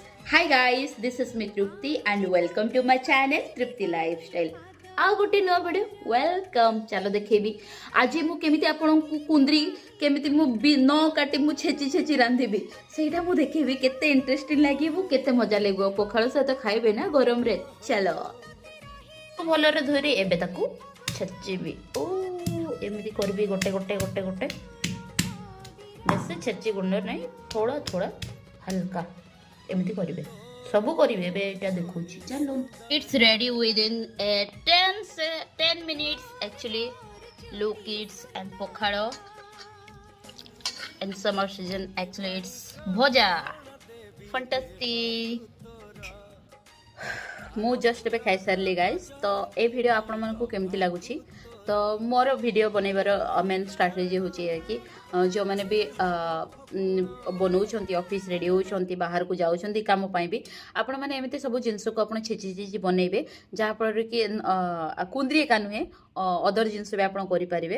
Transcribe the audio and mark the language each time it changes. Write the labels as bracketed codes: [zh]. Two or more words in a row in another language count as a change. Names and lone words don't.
[en] Hi guys, this is me Trupti and welcome to my channel Trupti Lifestyle. [or] ଆଉ ଗୋଟେ ନୂଆ ଭିଡ଼ିଓ ୱେଲକମ୍। ଚାଲ ଦେଖେଇବି ଆଜି ମୁଁ କେମିତି ଆପଣଙ୍କୁ କୁନ୍ଦ୍ରି କେମିତି ମୁଁ ନ କାଟି ମୁଁ ଛେଚି ଛେଚି ରାନ୍ଧିବି ସେଇଟା ମୁଁ ଦେଖେଇବି। କେତେ ଇଣ୍ଟରେଷ୍ଟିଂ ଲାଗିବ, କେତେ ମଜା ଲାଗିବ। ପଖାଳ ସହିତ ଖାଇବେ ନା ଗରମରେ। ଚାଲ ଭଲରେ ଧୋଇରେ ଏବେ ତାକୁ ଛେଚିବି। ଓ ଏମିତି କରିବି ଗୋଟେ ଗୋଟେ ଗୋଟେ ଗୋଟେ। ବେଶୀ ଛେଚି ଗୁଣ୍ଡ ନାହିଁ, ଥୋଡ଼ା ଥୋଡ଼ା ହାଲକା ଏମିତି କରିବେ। ସବୁ କରିବେ ଏବେ ଏଇଟା ଦେଖୁଛି। ଚାଲୁ [en] it's ready within 10 minutes actually. Look kids and ପଖାଳ in summer season actually it's ଭଜା fantastic। [or] ମୁଁ ଜଷ୍ଟ ଏବେ ଖାଇସାରିଲି ଗାଇସ୍। ତ ଏ ଭିଡ଼ିଓ ଆପଣମାନଙ୍କୁ କେମିତି ଲାଗୁଛି? ତ ମୋର ଭିଡ଼ିଓ ବନେଇବାର [en] main strategy [or] ହେଉଛି କି ଯେଉଁମାନେ ବି ବନାଉଛନ୍ତି, [en] office ready [or] ହେଉଛନ୍ତି, ବାହାରକୁ ଯାଉଛନ୍ତି କାମ ପାଇଁ ବି ଆପଣମାନେ ଏମିତି ସବୁ ଜିନିଷକୁ ଆପଣ ଛେଚି ଛେଚି ବନେଇବେ, ଯାହାଫଳରେ କି କୁନ୍ଦ୍ରି ଏକା ନୁହେଁ ଅଦର ଜିନିଷ ବି ଆପଣ କରିପାରିବେ।